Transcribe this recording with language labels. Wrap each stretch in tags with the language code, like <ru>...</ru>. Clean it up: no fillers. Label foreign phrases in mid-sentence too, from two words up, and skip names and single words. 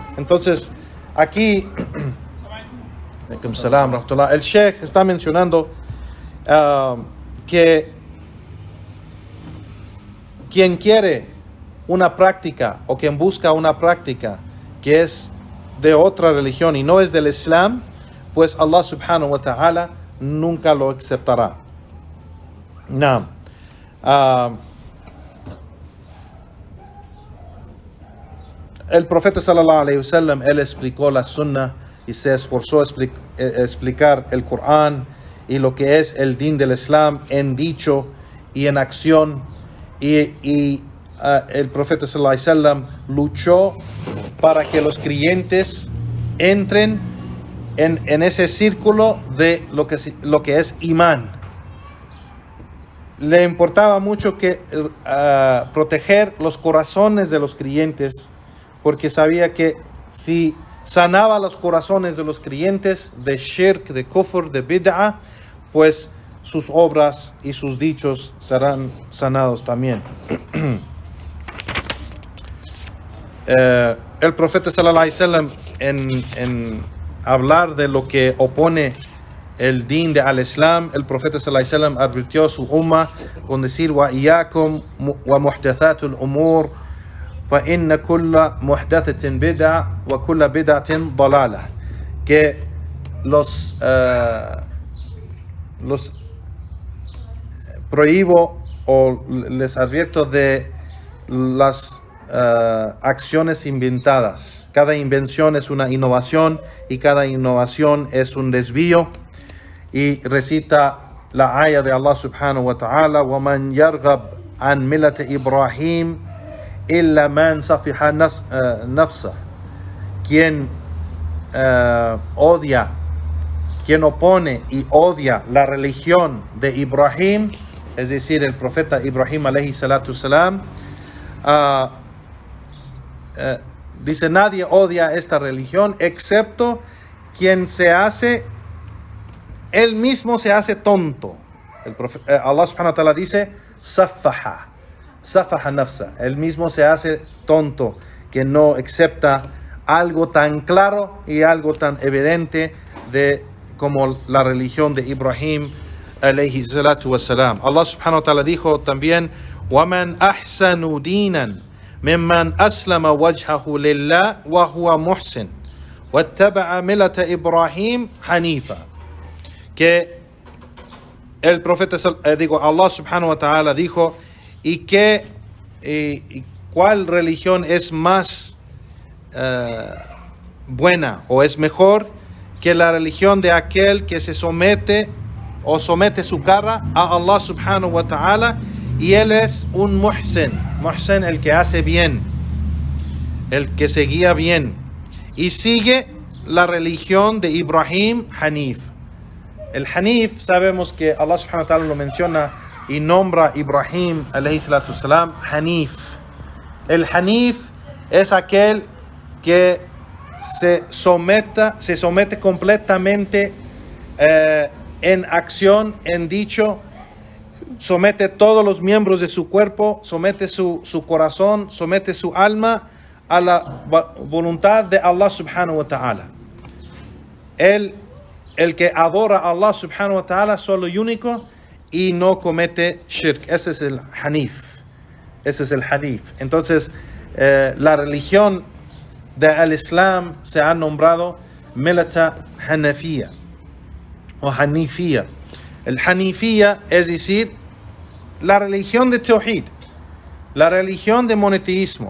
<es>Entonces, aquí el Sheikh está mencionando que quien quiere una práctica, o quien busca una práctica que es de otra religión y no es del Islam, pues Allah</es> <ar>سبحانه وتعالى</ar> <es>nunca lo aceptará. El profeta</es> <ar>صلى الله عليه وسلم,</ar> <es>él explicó la sunnah y se esforzó a explicar el Corán y lo que es el din del Islam en dicho y en acción, y el profeta</es> <ar>صلى الله عليه وسلم</ar> <es>luchó para que los creyentes entren en ese círculo de lo que es imán. Le importaba mucho que proteger los corazones de los creyentes, porque sabía que si sanaba los corazones de los creyentes de shirk, de kufr, de bid'ah, pues sus obras y sus dichos serán sanados también. El profeta</es> <ar>صلى الله عليه وسلم,</ar> <es>en hablar de lo que opone el din de al-Islam, el profeta</es> <ar>صلى الله عليه وسلم</ar> <es>advirtió a su umma con decir:</es> <ar>وإياكم ومحدثات الأمور فإن كل محدثة بدعة وكل بدعة ضلالة.</ar> <es>Que los prohíbo o les advierto de las acciones inventadas. Cada invención es una innovación y cada innovación es un desvío. Y recita la ayah de Allah</es> <ar>سبحانه وتعالى: وَمَنْ يَرْغَبْ عَنْ مِلَّةِ إِبْرَاهِيمَ إِلَّا مَنْ صَفِحَ نَفْسَهُ.</ar> <es>Quien odia, quien opone y odia la religión de Ibrahim, es decir, el profeta Ibrahim</es> <ar>عليه الصلاة السلام,</ar> <es>dice: nadie odia esta religión excepto quien él mismo se hace tonto.</es> <ar>الله سبحانه وتعالى dice: سفه نفسه.</ar> <es>Él mismo se hace tonto, que no acepta algo tan claro y algo tan evidente como la religión de Ibrahim</es> <ar>عليه الصلاة والسلام.</ar> <es>Allah</es> <ar>سبحانه وتعالى</ar> <es>dijo también:</es> <ar>وَمَنْ أَحْسَنُ دِينًا مِمَّنْ أَسْلَمَ وَجْهَهُ لِلَّهِ وَهُوَ مُحْسِنٌ وَاتَّبَعَ مِلَّةَ إِبْرَاهِيمَ حَنِيفًا.</ar> <es>Que el profeta, Allah</es> <ar>سبحانه وتعالى</ar> <es>dijo: y cuál religión es más buena o es mejor que la religión de aquel que se somete su cara a Allah</es> <ar>سبحانه وتعالى,</ar> <es>y él es un muhsin, el que hace bien, el que se guía bien y sigue la religión de Ibrahim Hanif. El Hanif, sabemos que Allah</es> <ar>سبحانه وتعالى</ar> <es>lo menciona y nombra Ibrahim</es> <ar>عليه الصلاة السلام</ar> <es>Hanif. El Hanif es aquel que se somete completamente en acción, en dicho, somete todos los miembros de su cuerpo, somete su corazón, somete su alma a la voluntad de Allah</es> <ar>سبحانه وتعالى.</ar> <es>El que adora a Allah</es> <ar>سبحانه وتعالى</ar> <es>solo y único y no comete shirk. Ese es el hanif. Ese es el hadith. Entonces, la religión del Islam se ha nombrado</es> <ar>ملة حنيفية</ar> <es>o Hanifía. El Hanifía es decir, la religión de Tawhid, la religión de monoteísmo.</es>